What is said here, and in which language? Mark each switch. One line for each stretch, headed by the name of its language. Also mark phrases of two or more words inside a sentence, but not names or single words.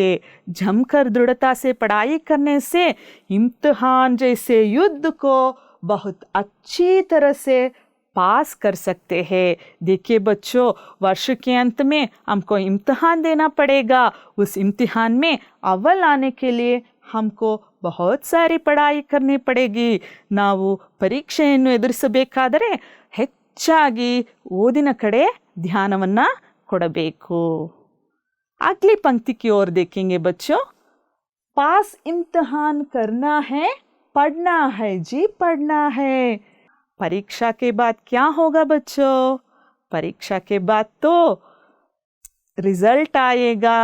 Hindi: जमकर दृढ़ता से पढ़ाई करने से इम्तिहान जैसे युद्ध को बहुत अच्छी तरह से पास कर सकते हैं। देखिए बच्चों, वर्ष के अंत में हमको इम्तिहान देना पड़ेगा। उस इम्तिहान में अव्वल आने के लिए हमको बहुत सारी ಪಡಾಯಿ करनी पड़ेगी।
Kannada: ನಾವು ಪರೀಕ್ಷೆಯನ್ನು ಎದುರಿಸಬೇಕಾದರೆ ಹೆಚ್ಚಾಗಿ ಓದಿನ ಕಡೆ ಧ್ಯಾನವನ್ನು ಕೊಡಬೇಕು।
Hindi: अगली पंक्ति की ओर देखेंगे बच्चों। पास इम्तिहान करना है, पढ़ना है जी पढ़ना है। परीक्षा के बाद क्या होगा बच्चों? परीक्षा के बाद तो रिजल्ट आएगा।